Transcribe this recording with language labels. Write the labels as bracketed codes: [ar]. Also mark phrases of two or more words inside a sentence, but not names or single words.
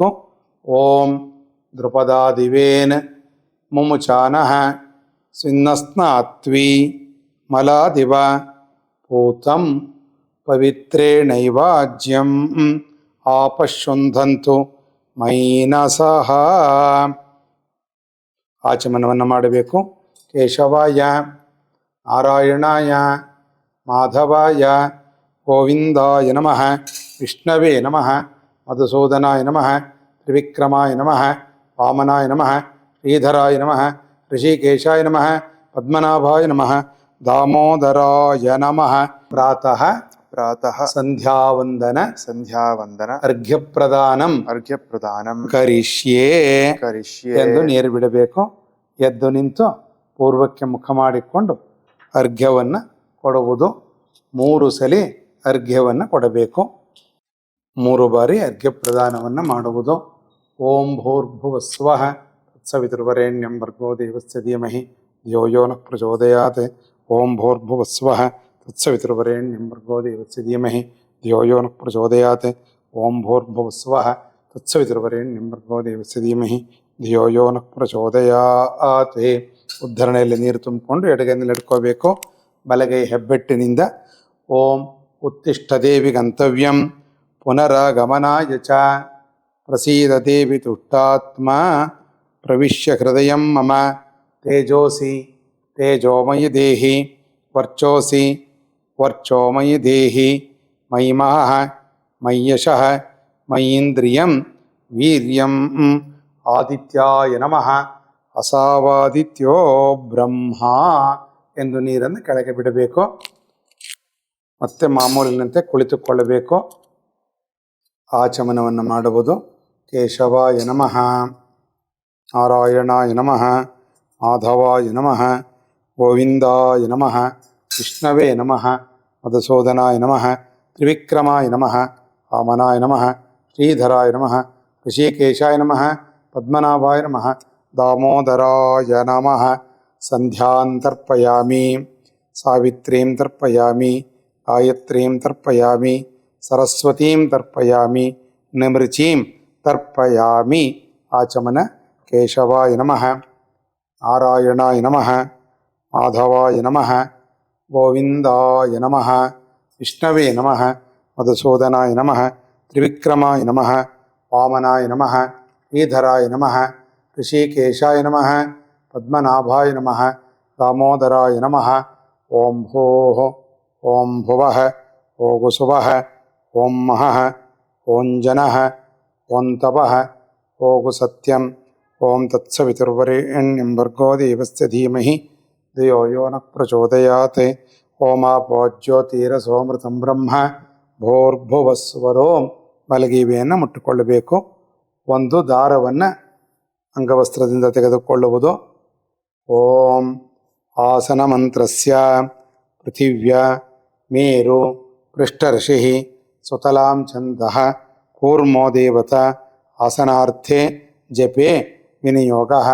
[sa] ಓಂ ದ್ರುಪದಾದಿವೇನ್ ಮುಮುಚಾನಃ ಸ್ವಿನ್ನಸ್ನಾತ್ವಿ ಮಲಾದಿವ ಪೂತಂ ಪವಿತ್ರೇಣೈವಾಜ್ಯಂ ಆಪಶುಂಧಂತು ಮೈನಸಃ. [kn] ಆಚಮನವನ್ನು ಮಾಡಬೇಕು. [sa] ಕೇಶವಾಯ ನಾರಾಯಣಾಯ ಮಾಧವಾಯ ಗೋವಿಂದಾಯ ನಮಃ, ವಿಷ್ಣವೇ ನಮಃ, ಮಧುಸೂದನಾಯ ನಮಃ, ತ್ರಿವಿಕ್ರಮಾಯ ನಮಃ, ವಾಮನಾಯ ನಮಃ, ಶ್ರೀಧರಾಯ ನಮಃ, ಋಷಿಕೇಶಾಯ ನಮಃ, ಪದ್ಮನಾಭಾಯ ನಮಃ, ದಾಮೋದರಾಯ ನಮಃ. ಪ್ರಾತಃ ಪ್ರಾತಃ ಸಂಧ್ಯಾವಂದನ ಸಂಧ್ಯಾವಂದನ ಅರ್ಘ್ಯಪ್ರದಾನಂ ಅರ್ಘ್ಯಪ್ರದಾನಂ ಕರಿಷ್ಯೇ ಕರಿಷ್ಯೆ [kn] ಎಂದು ನೀರು ಬಿಡಬೇಕು. ಎದ್ದು ನಿಂತು ಪೂರ್ವಕ್ಕೆ ಮುಖ ಮಾಡಿಕೊಂಡು ಅರ್ಘ್ಯವನ್ನು ಕೊಡುವುದು. 3 ಸಲ ಅರ್ಘ್ಯವನ್ನು ಕೊಡಬೇಕು. 3 ಬಾರಿ ಅರ್ಘ್ಯ ಪ್ರದಾನವನ್ನು ಮಾಡುವುದು. [sa] ಓಂ ಭೂರ್ಭುವಸ್ವಃ ತತ್ಸವಿತುರ್ವರೆಣ್ಯಂ ಭರ್ಗೋ ದೇವಸ್ಯ ಧೀಮಹಿ ಧಿಯೋ ಯೋ ನಃ ಪ್ರಚೋದಯಾತ್. ಓಂ ಭೂರ್ಭುವಸ್ವಃ ತತ್ಸವಿತುರ್ವರೆಣ್ಯಂ ಭರ್ಗೋ ದೇವಸ್ಯ ಧೀಮಹಿ ಧಿಯೋ ಯೋ ನಃ ಪ್ರಚೋದಯಾತ್. ಓಂ ಭೂರ್ಭುವಸ್ವಃ ತತ್ಸವಿತುರ್ವರೆಣ್ಯಂ ಭರ್ಗೋ ದೇವಸ್ಯ ಧೀಮಹಿ ಧಿಯೋ ಯೋ ನಃ ಪ್ರಚೋದಯಾತ್. [kn] ಉದ್ಧರಣೆಯಲ್ಲಿ ನೀರು ತುಂಬಿಕೊಂಡು ಎಡಗೈನಲ್ಲಿ ಇಟ್ಕೋಬೇಕು. ಬಲಗೈ ಹೆಬ್ಬೆಟ್ಟಿನಿಂದ [sa] ಓಂ ಉತ್ತಿಷ್ಠ ದೇವಿ ಗಂತವ್ಯಂ ಪುನರಾಗಮನಾಯ ಚ ಪ್ರಸೀದ ದೇವಿ ತುಷ್ಟಾತ್ಮ ಪ್ರವಿಶ್ಯ ಹೃದಯಂ ಮಮ ತೇಜೋಸಿ ತೇಜೋಮಯಿ ದೇಹಿ ವರ್ಚೋಸಿ ವರ್ಚೋಮಯಿ ದೇಹಿ ಮೈಮಃ ಮಯ್ಯಶಃ ಮಯೀಂದ್ರಿಯಂ ವೀರ್ಯಂ ಆದಿತ್ಯಾಯ ನಮಃ ಅಸಾವಾದಿತ್ಯೋ ಬ್ರಹ್ಮ [kn] ಎಂದು ನೀರನ್ನು ಕೆಳಗೆ ಬಿಡಬೇಕು. ಮತ್ತೆ ಮಾಮೂಲಿನಂತೆ ಕುಳಿತುಕೊಳ್ಳಬೇಕು. ಆಚಮನವನ್ನು ಮಾಡುವುದು. [sa] ಕೇಶವಾಯ ನಮಃ, ನಾರಾಯಣಾಯ ನಮಃ, ಮಾಧವಾಯ ನಮಃ, ಗೋವಿಂದಾಯ ನಮಃ, ವಿಷ್ಣವೇ ನಮಃ, ಮಧುಸೂದನಾಯ ನಮಃ, ತ್ರಿವಿಕ್ರಮಾಯ ನಮಃ, ವಾಮನಾಯ ನಮಃ, ಶ್ರೀಧರಾಯ ನಮಃ, ಋಷಿಕೇಶಾಯ ನಮಃ, ಪದ್ಮನಾಭಾಯ ನಮಃ, ದಾಮೋದರಾಯ ನಮಃ. ಸಂಧ್ಯಾಂ ತರ್ಪಯಾಮಿ, ಸಾವಿತ್ರೀಂ ತರ್ಪಯಾಮಿ, ಗಾಯತ್ರೀಂ ತರ್ಪಯಾಮಿ, ಸರಸ್ವತೀಂ ತರ್ಪಯಾಮಿ, ನಮೃಚೀಂ ತರ್ಪಯಾಮಿ. [kn] ಆಚಮನ. [sa] ಕೇಶವಾಯ ನಮಃ, ನಾರಾಯಣಾಯ ನಮಃ, ಮಾಧವಾಯ ನಮಃ, ಗೋವಿಂದಾಯ ನಮಃ, ವಿಷ್ಣವೇ ನಮಃ, ಮಧುಸೂದನಾಯ ನಮಃ, ತ್ರಿವಿಕ್ರಮಾಯ ನಮಃ, ವಾಮನಾಯ ನಮಃ, ಶ್ರೀಧರಾಯ ನಮಃ, ಋಷಿಕೇಶಾಯ ನಮಃ, ಪದ್ಮನಾಭಾಯ ನಮಃ, ದಾಮೋದರಾಯ ನಮಃ. ಓಂ ಭೂಃ ಓಂ ಭುವಃ ಓಂ ಗುಸುವಃ ಓಂ ಮಹಃ ಓಂ ಜನಃ ಓಂ ತಪಃ ಓಂ ಸತ್ಯಂ ಓಂ ತತ್ಸವಿತುರ್ವರೆಣ್ಯಂ ಭರ್ಗೋ ದೇವಸ್ಯ ಧೀಮಹಿ ಧಿಯೋ ಯೋ ನಃ ಪ್ರಚೋದಯಾತ್. ಓಮಾಪೋ ಜ್ಯೋತಿರಸೋಮೃತಂ ಬ್ರಹ್ಮ ಭೂರ್ಭುವಸ್ವರೋಂ. [kn] ಮಲಗಿವೆಯನ್ನು ಮುಟ್ಟಿಕೊಳ್ಳಬೇಕು. ಒಂದು ದಾರವನ್ನು ಅಂಗವಸ್ತ್ರದಿಂದ ತೆಗೆದುಕೊಳ್ಳುವುದು. [sa] ಓಂ ಆಸನ ಮಂತ್ರಸ್ಯ ಪೃಥಿವ್ಯಾ ಮೇರು ಪೃಷ್ಠರ್ಷಿ ಸುತಲಾಂ ಛಂದಃ ಕೂರ್ಮೋ ದೇವತಾ ಆಸನಾರ್ಥೆ ಜಪೆ ವಿನಿಯೋಗಃ.